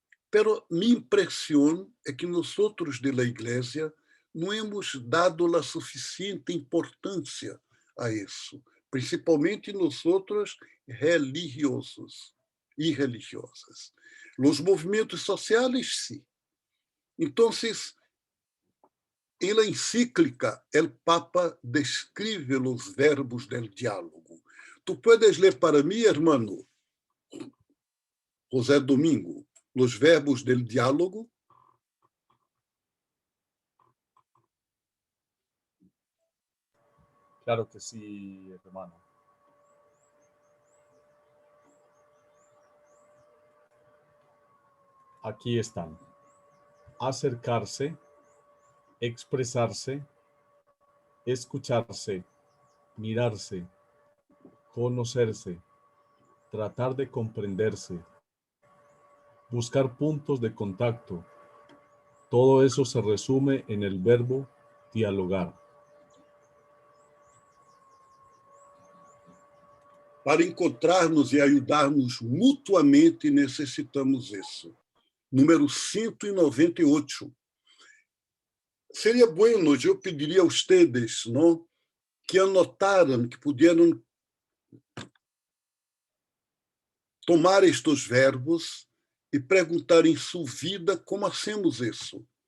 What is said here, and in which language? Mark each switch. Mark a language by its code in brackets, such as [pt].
[es] Pero [pt] minha impressão é que nós outros da Igreja não [es] hemos dado [pt] a suficiente importância a isso, principalmente nós outros religiosos e religiosas. Os movimentos sociais, sim. Então, em [es] la encíclica, [pt] o Papa descreve os verbos [es] del diálogo. Tu puedes [pt] ler para mim, [es] hermano José Domingo, [pt] os verbos [es] del diálogo? Claro que sí, hermano. Aquí están. Acercarse, expresarse, escucharse, mirarse, conocerse, tratar de comprenderse, buscar puntos de contacto. Todo eso se resume en el verbo dialogar. [pt] Para encontrarmos e ajudarmos mutuamente, necessitamos isso. Número 198. [es] Seria bueno, [pt] eu pediria a vocês, não, que anotaram, que pudieram tomar estes verbos e perguntar em sua vida [es] como hacemos [pt] isso.